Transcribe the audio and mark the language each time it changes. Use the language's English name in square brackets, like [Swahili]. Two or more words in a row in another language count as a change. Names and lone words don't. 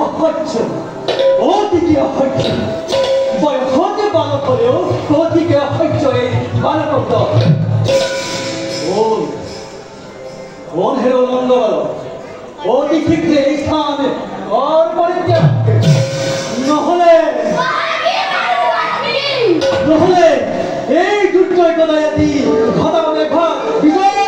[Assamese] অসহ্য অতিকে অসহ্য বয়সতে বালক হলেও অতিকে অসহ্য এই বালকত্ব কোন হেরো নন্দ বালক অতি শীঘ্রে এই স্থান আর পরিত্যাগ নহলে এই দুর্জয় গদায়াতি ঘটাবে ভাগ বিজয়